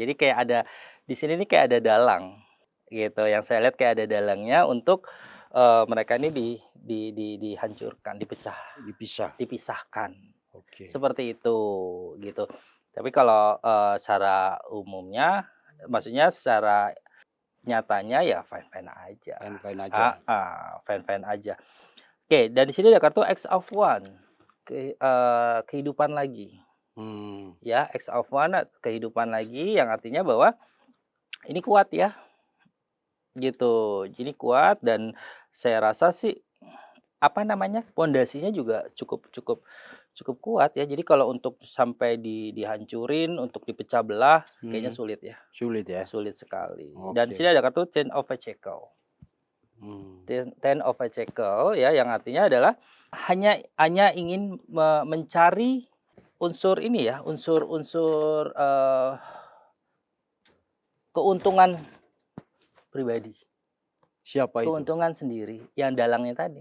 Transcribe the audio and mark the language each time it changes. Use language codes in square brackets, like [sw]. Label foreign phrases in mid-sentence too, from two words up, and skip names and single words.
[id] Jadi kayak ada, di sini nih kayak ada dalang, gitu, yang saya lihat kayak ada dalangnya untuk, mereka ini dihancurkan, Dipisah. dipisahkan. Oke. Seperti itu, gitu. Tapi kalau, secara umumnya, maksudnya secara nyatanya ya fine-fine aja. Fine-fine aja. Fine-fine aja. Oke, dan di sini ada kartu X of One, kehidupan lagi. Hmm. Ya, X of One, kehidupan lagi yang artinya bahwa ini kuat ya, gitu. Ini kuat dan saya rasa sih, apa namanya, pondasinya juga cukup cukup cukup kuat ya. Jadi kalau untuk sampai dihancurin, untuk dipecah belah, kayaknya Hmm. sulit ya, Sulit ya. sulit sekali. Dan di Oke. sini ada kartu Ten of Pentacles. Hmm. Ten of Pentacles ya, yang artinya adalah hanya ingin mencari unsur ini ya, unsur-unsur, keuntungan pribadi, Siapa itu? keuntungan sendiri, yang dalangnya tadi.